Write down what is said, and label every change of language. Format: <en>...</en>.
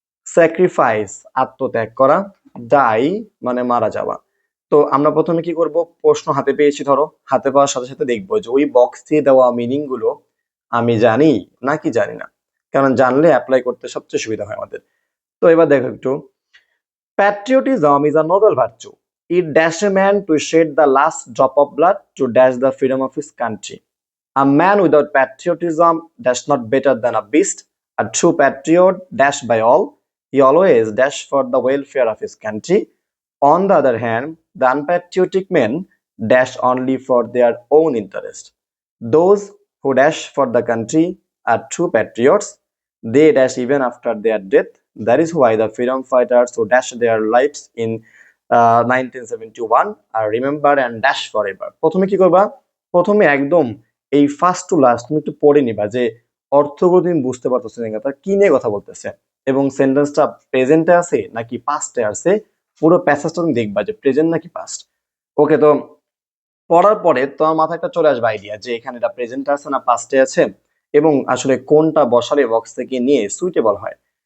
<bn>Sacrifice, আত্মত্যাগ করা। Die মানে মারা যাওয়া। তো আমরা প্রথমে কি করব, প্রশ্ন হাতে পেয়েছি, ধরো হাতে পাওয়ার সাথে সাথে দেখবো যে ওই বক্সে দেওয়া মিনিং গুলো আমি জানি নাকি জানি না। কারণ জানলে অ্যাপ্লাই করতে সবচেয়ে সুবিধা হয় আমাদের। তো এবার দেখো একটু,</bn> <en>patriotism is a noble virtue. It dashed a man to shed the last drop of blood to dash the freedom of his country. A man without patriotism dash not better than a beast. A true patriot dash by all. He always dash for the welfare of his country. On the other hand, the unpatriotic men dash only for their own interest. Those who dash for the country are true patriots. They dash even after their death. That is why the freedom fighters who dashed their lives in 1971 are remembered and dash forever.</en> <bn>প্রথমে কি করবা, প্রথমে একদম এই first to last তুমি একটু পড়ে নিবা যে অর্থগুলো তুমি বুঝতে পারতেছো না তার কি নিয়ে কথা বলতেছে, এবং সেন্টেন্সটা প্রেজেন্টে আছে নাকি পাস্টে আছে। পুরো প্যাসেজটা তুমি দেখবা যে প্রেজেন্ট নাকি পাস্ট। ওকে, তো পড়ার পরে তোমার মাথায় একটা চলে আসবে আইডিয়া যে এখানে এটা প্রেজেন্টে আছে না পাস্টে আছে, এবং আসলে কোনটা বসালে বক্স থেকে নিয়ে সুইটেবল হয়।</bn>